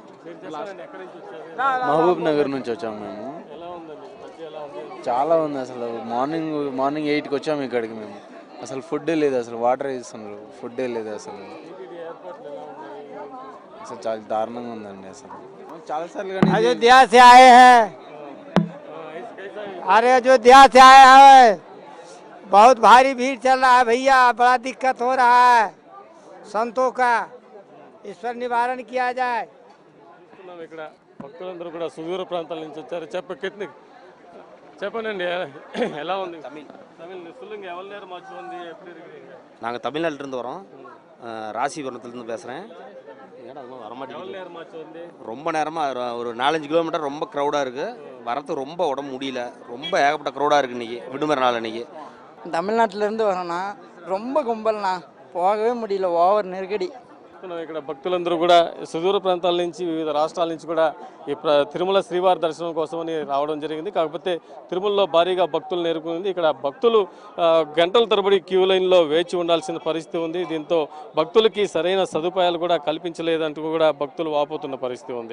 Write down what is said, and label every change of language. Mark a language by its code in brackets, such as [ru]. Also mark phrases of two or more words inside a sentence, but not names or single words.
[te] మహబూబ్ నగర్ నుంచి వచ్చాము మేము. చాలా ఉంది అసలు. మార్నింగ్ 8కి వచ్చాము ఇక్కడికి మేము. అసలు ఫుడ్డే లేదు, అసలు వాటర్ ఇస్తున్నారు, ఫుడ్డే లేదు అసలు. అసలు చాలా దారుణంగా ఉందండి అసలు. చాలా సార్లు [hi] अयोध्या से आए हैं, अरे अयोध्या से आए हैं, बहुत भारी भीड़ चल रहा है भैया, बड़ा दिक्कत हो रहा है संतों का, इस पर निवारण किया जाए. [te] ఇక్కడ భక్తులందరూ కూడా సుదూర ప్రాంతాల నుంచి వచ్చారు. చెప్పనండి, ఎలా ఉంది? [ta] சொல்லுங்க, எவ்வளவு நேரம் ஆச்சு வந்து எப்படி இருக்கீங்க? நாங்க தமிழ்நாட்டில இருந்து வரோம், ராசிபுரத்துல இருந்து பேசுறேன். ரொம்ப நேரமா ஒரு 4-5 கிலோமீட்டர் ரொம்ப க்ரௌடா இருக்கு. வரது ரொம்ப உடம்பு முடியல, ரொம்ப ஏகப்பட்ட க்ரௌடா இருக்கு. இன்னைக்கு விடுமுறை நாள். இன்னைக்கு தமிழ்நாட்டில இருந்து வரோம்னா ரொம்ப கும்பல்னா, போகவே முடியல, ஓவர் நெருக்கடி. [te] ఇక్కడ భక్తులందరూ కూడా సుదూర ప్రాంతాల నుంచి, వివిధ రాష్ట్రాల నుంచి కూడా ఈ తిరుమల శ్రీవారి దర్శనం కోసమని రావడం జరిగింది. కాకపోతే తిరుమలలో భారీగా భక్తులు నేర్కొంది. ఇక్కడ భక్తులు గంటల తరబడి క్యూ లైన్లో వేచి ఉండాల్సిన పరిస్థితి ఉంది. దీంతో భక్తులకి సరైన సదుపాయాలు కూడా కల్పించలేదంటూ కూడా భక్తులు వాపోతున్న పరిస్థితి ఉంది.